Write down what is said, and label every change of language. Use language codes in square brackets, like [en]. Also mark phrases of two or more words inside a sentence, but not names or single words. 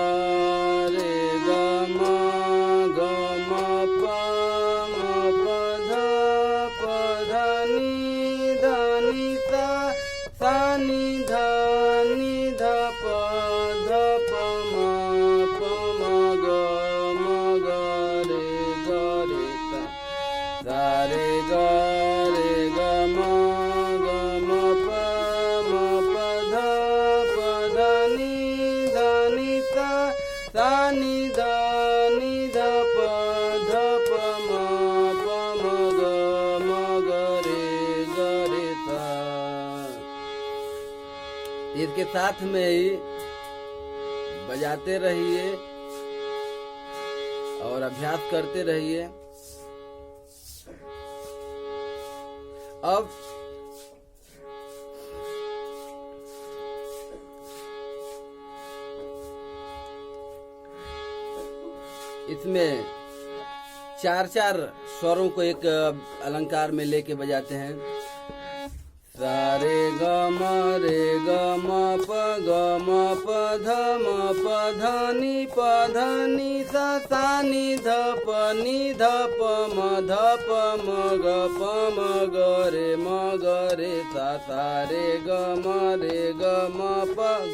[hi] रे गा मा गा मा पा मा पा धा नी धा नी सा नी धा पा मा गा रे सा सारे गा रे गा मा नी धा प म ग रे सा। इसके साथ में ही बजाते रहिए और अभ्यास करते रहिए। अब इसमें चार स्वरों को एक अलंकार में लेके बजाते हैं। सारे ग म रे ग म प ध नी सा नी ध प म ग रे सा सारे ग म रे ग म प